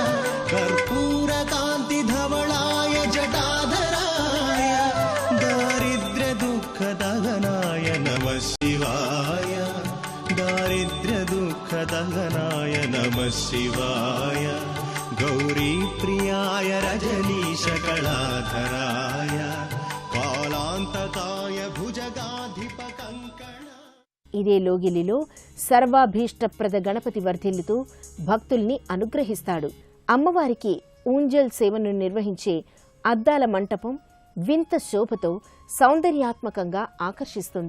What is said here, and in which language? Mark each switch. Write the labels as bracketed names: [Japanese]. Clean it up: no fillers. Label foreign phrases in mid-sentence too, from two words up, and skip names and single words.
[Sanskrit] कर्पूरकान्तिधवलाय जटाधराय दारिद्र्यदुःखदहनाय नमः शिवाय दारिद्र्यदुःखदहनाय नमः शिवाय गौरीप्रियाय रजनीशकलाधराय [Telugu] ఇదే లోగిలిలో సర్వాభీష్టప్రద గణపతి వర్ధిల్లుతూ భక్తుల్ని అనుగ్రహిస్తాడు. అమ్మవారికి ఊంజల్ సేవను నిర్వహించే అద్దాల మంటపం వింత శోభతో సౌందర్యాత్మకంగా ఆకర్షిస్తుంది.